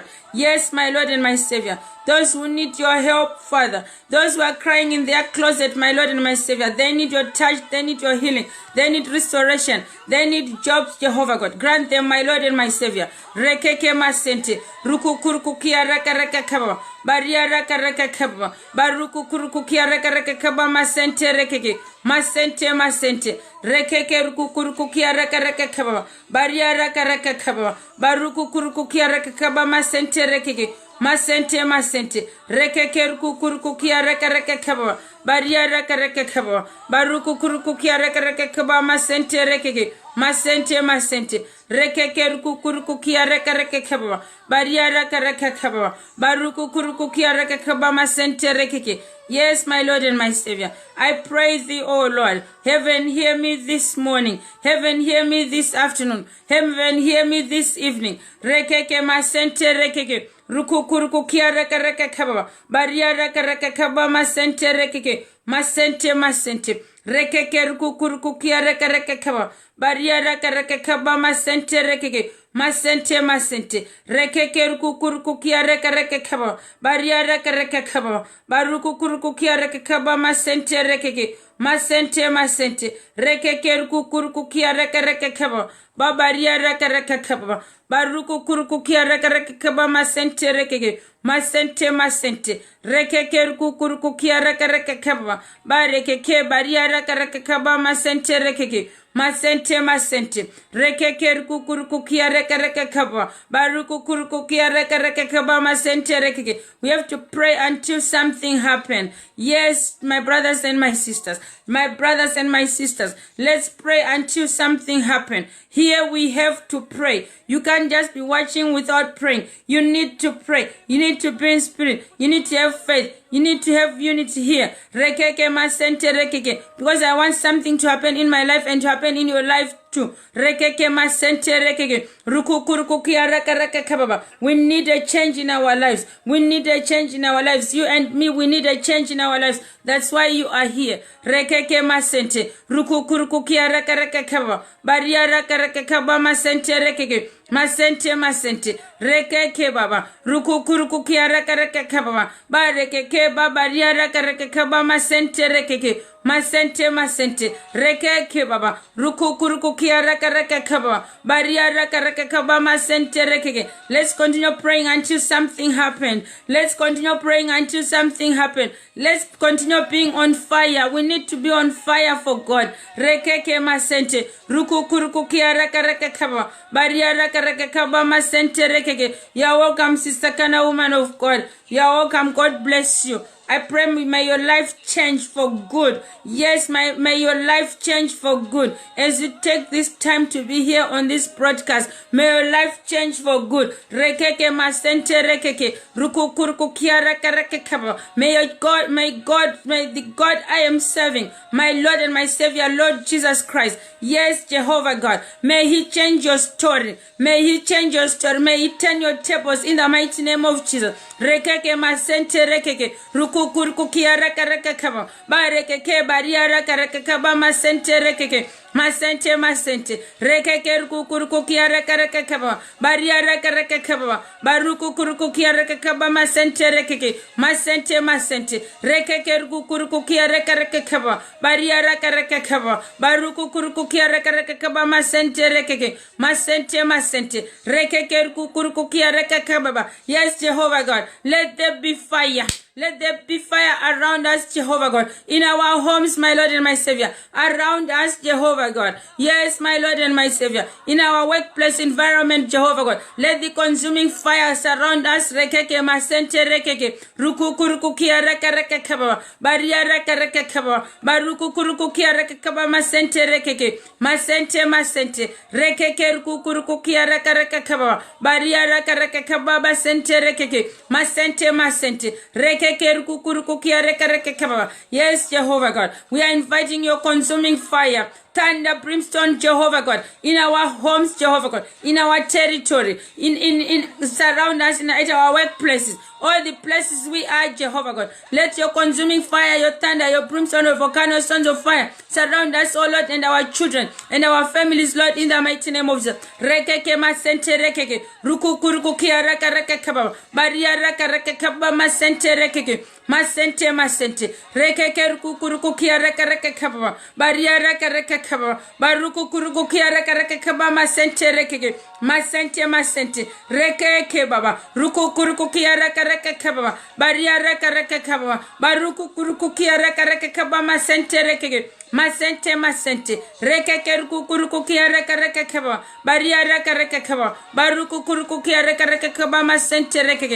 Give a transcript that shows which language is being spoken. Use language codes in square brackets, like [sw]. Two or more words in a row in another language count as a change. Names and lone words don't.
[en] Yes, my Lord and my Savior. Those who need your help, Father. Those who are crying in their closet, my Lord and my Savior. They need your touch. They need your healing. They need restoration. They need jobs, Jehovah God. Grant them, my Lord and my Savior. Rekeke masente. Ruku kuruku kia raka raka kaba. Baria raka raka kaba. Baruku kuruku kia raka raka kaba masente rekeke. Masente masente. Rekeke ruku kuruku kia raka raka kaba. Baria raka raka kaba. Baruku kuruku kia raka kaba masente rekeke. Masente masente. Rekeke ruku kuruku kia raka raka kaba. Baria raka raka kaba. Baruku kuruku kia raka raka kaba masente rekeke. Masente masente. Rekeke ruku kuruku kia raka raka kaba. Baria raka raka kaba. Baruku kuruku kia raka kaba masente rekeke. Yes, my Lord and my Savior. I praise thee, O Lord. Heaven, hear me this morning. Heaven, hear me this afternoon. Heaven, hear me this evening. Rekeke masente rekeke. Rukukuruku kia raka raka kaba. Baria raka raka kaba masente rekeke. Masente masente. Rekeke rukukuruku kia raka raka kaba. Baria raka raka kaba masente rekeke. Masente masente. Rekeke rukukuruku kia raka raka kaba. Baria raka raka kaba. Barukukuruku kia raka kaba masente rekeke. Masente masente. Rekeke rukukuruku kia raka raka kaba. Babaria raka raka kaba. Baruku kuruku kia raka raka kaba masente rekeke. Masente masente. Rekeke ruku kuruku kia raka raka kaba. Barekeke baria raka raka kaba masente rekeke. Masente masente. Rekeke ruku kuruku kia raka raka kaba. Baruku kuruku kia raka raka kaba masente rekeke. We have to pray until something happens. Yes, my brothers and my sisters. My brothers and my sisters. Let's pray until something happens. Here we have to pray. You can't just be watching without praying. You need to pray. You need to be in spirit. You need to have faith. You need to have unity here. Rekeke masente rekeke. Because I want something to happen in my life and to happen in your life too. Rekeke masente rekeke. Rukukuruku kia raka raka kababa. We need a change in our lives. We need a change in our lives. You and me, we need a change in our lives. That's why you are here. Rekeke masente. Rukukuruku kia raka raka kababa. Baria raka raka kababa masente rekeke. Masente masente. Rekeke baba. Rukukuruku kia raka raka kababa. Barekeke baba ria raka raka kababa masente rekeke. Masente masente. Rekeke baba. Rukukuruku kia raka raka kababa. Baria raka raka kababa masente rekeke. Let's continue praying until something happens. Let's continue praying until something happens. Let's continue being on fire. We need to be on fire for God. Rekeke masente. Rukukuruku kia raka raka kababa. Baria raka raka kababa masente rekeke. You're welcome, Sister Kana, woman of God. You're welcome. God bless you. I pray may your life change for good. Yes, may your life change for good. As you take this time to be here on this broadcast, may your life change for good. Rekeke masente rekeke. Rukukuruku kia raka raka kaba. May the God I am serving, my Lord and my Savior, Lord Jesus Christ. Yes, Jehovah God. May He change your story. May He change your story. May He turn your tables in the mighty name of Jesus. Rekeke masente rekeke. Rukukuruku kia raka raka kaba. Barekeke baria raka raka kaba masente rekeke. Masente masente. Rekeke rukukuruku kia raka raka kaba. Baria raka raka kaba. Barukukuruku kia raka kaba masente rekeke. Masente masente. Rekeke rukukuruku kia raka raka kaba. Baria raka raka kaba. Barukukuruku kia raka raka kaba masente rekeke. Masente masente. Rekeke rukukuruku kia raka kaba. Yes, Jehovah God. Let there be fire. Let there be fire around us, Jehovah God. In our homes, my Lord and my Savior. Around us, Jehovah God. Yes, my Lord and my Savior. In our workplace environment, Jehovah God. Let the consuming fire surround us. Rekeke masente rekeke. Rukukuruku kia reka reka kaba. Baria reka reka kaba. Barukukuruku kia reka kaba masente rekeke. Masente masente. Rekeke rukukuruku kia reka reka kaba. Baria reka reka kaba masente rekeke. Masente masente. Rekeke rukukuruku kia reka reka kaba. Yes, Jehovah God. We are inviting your consuming fire. Thunder, brimstone, Jehovah God, in our homes, Jehovah God, in our territory, in surround us, at our workplaces, all the places we are, Jehovah God. Let your consuming fire, your thunder, your brimstone, your volcano, sons of fire, surround us, oh Lord, and our children, and our families, Lord, in the mighty name of Jesus. Rekeke masente rekeke, rukukuruku kia raka raka kaba, baria raka raka kaba masente rekeke. Masente masente rekeke rukukuruku kia reka reka kaba baria reka reka kaba baruku kuruku kia reka reka kaba masente rekeke masente masente rekeke baba rukukuruku kia reka reka kaba baria reka reka kaba baruku kuruku kia reka reka kaba masente rekeke masente masente rekeke rukukuruku kia reka reka kaba baria reka reka kaba baruku kuruku kia reka reka kaba masente rekeke.